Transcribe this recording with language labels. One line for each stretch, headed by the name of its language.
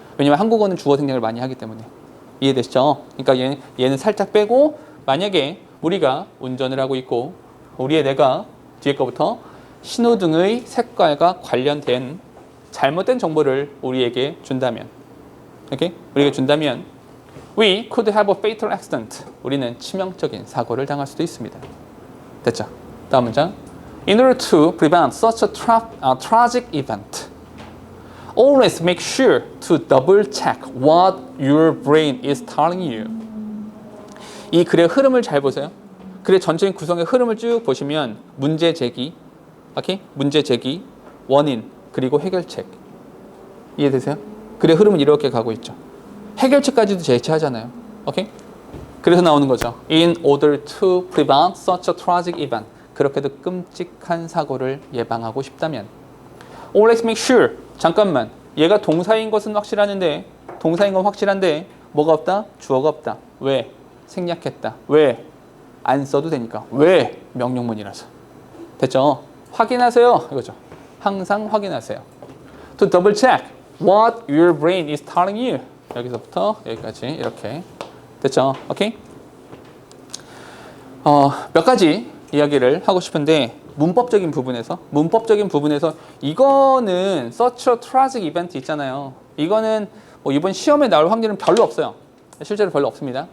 Korean: 왜냐면 한국어는 주어 생략을 많이 하기 때문에. 이해되시죠? 그러니까 얘는 살짝 빼고 만약에 우리가 운전을 하고 있고 우리의 뇌가 뒤에 거부터 신호등의 색깔과 관련된 잘못된 정보를 우리에게 준다면 오케이? 우리에게 준다면
English: We could have a fatal accident.
Korean: 우리는 치명적인 사고를 당할 수도 있습니다. 됐죠? 다음 문장
English: In order to prevent such a tragic event, always make sure to double check what your brain is telling you.
Korean: 이 글의 흐름을 잘 보세요. 글의 전체적인 구성의 흐름을 쭉 보시면 문제 제기, 오케이? 문제 제기, 원인, 그리고 해결책. 이해되세요? 글의 흐름은 이렇게 가고 있죠. 해결책까지도 제시하잖아요. 오케이? 그래서 나오는 거죠.
English: In order to prevent such a tragic event.
Korean: 그렇게도 끔찍한 사고를 예방하고 싶다면.
English: Always make sure.
Korean: 잠깐만. 얘가 동사인 것은 확실한데, 동사인 건 확실한데 뭐가 없다? 주어가 없다. 왜? 생략했다. 왜? 안 써도 되니까. 왜? 명령문이라서. 됐죠? 확인하세요. 이거죠. 항상 확인하세요.
English: To double check what your brain is telling you.
Korean: 여기서부터 여기까지 이렇게. 됐죠? 오케이? 몇 가지 이야기를 하고 싶은데 문법적인 부분에서 이거는
English: such a tragic event
Korean: 있잖아요. 이거는 뭐 이번 시험에 나올 확률은 별로 없어요. 실제로 별로 없습니다.